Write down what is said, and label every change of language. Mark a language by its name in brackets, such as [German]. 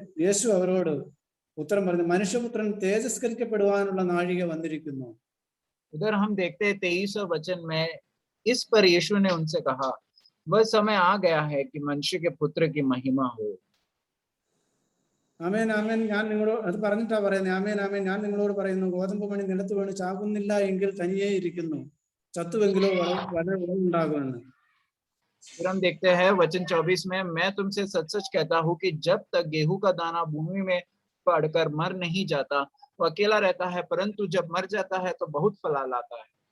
[Malayalam] യേശു അവരോട് ഉത്തരം പറഞ്ഞു, മനുഷ്യപുത്രൻ തേജസ്കരിക്കപ്പെടുവാനുള്ള നാഴിക വന്നിരിക്കുന്നു. [Hindi] उधर हम देखते हैं 23वें वचन में, इस पर यीशु ने उनसे कहा, वह समय आ गया है कि मनुष्य के पुत्र की महिमा हो. [Malayalam] ആമേൻ ആമേൻ, ഞാൻ നിങ്ങളോട്, അത് പറഞ്ഞിട്ടാ പറയുന്നത്. ആമേൻ ആമേൻ, ഞാൻ നിങ്ങളോട് പറയുന്നു, ഗോതമ്പ് മണി നിലത്ത് വീണ് ചാകുന്നില്ല എങ്കിൽ തനിയെ ഇരിക്കുന്നു, ചത്തുവെങ്കിലോ വളരെ വിളവുണ്ടാകുമെന്ന്. [Hindi] फिर हम देखते हैं वचन 24 में, मैं तुमसे सच सच कहता हूँ कि जब तक गेहूं का दाना भूमि में पड़कर मर नहीं जाता, वो अकेला रहता है, परंतु जब मर जाता है तो बहुत फल लाता है.